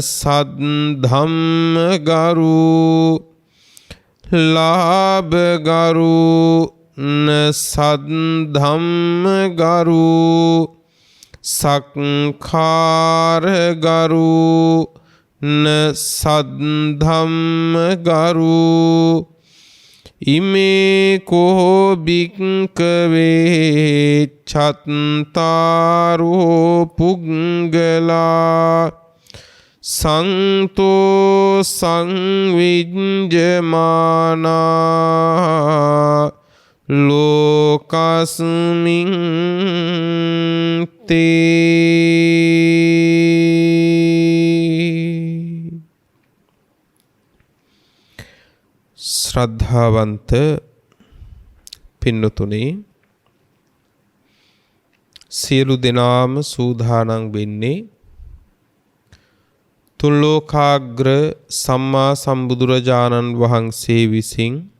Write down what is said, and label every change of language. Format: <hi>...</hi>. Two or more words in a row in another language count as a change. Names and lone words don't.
<pi>सद्धम्मगरो लाभगरो न सद्धम्मगरो संखारगरो न सद्धम्मगरो इमे को भिक्खवे चत्तारो पुंगला संतो संविज्यमाना लोकस्मिन् ते</pi> <si>ශ්‍රද්ධාවන්ත පින්නතුනි සියලු දෙනාම සූදානම් වෙන්නේ තුන් ලෝකාග්‍ර සම්මා සම්බුදුරජාණන් වහන්සේ විසින්</si>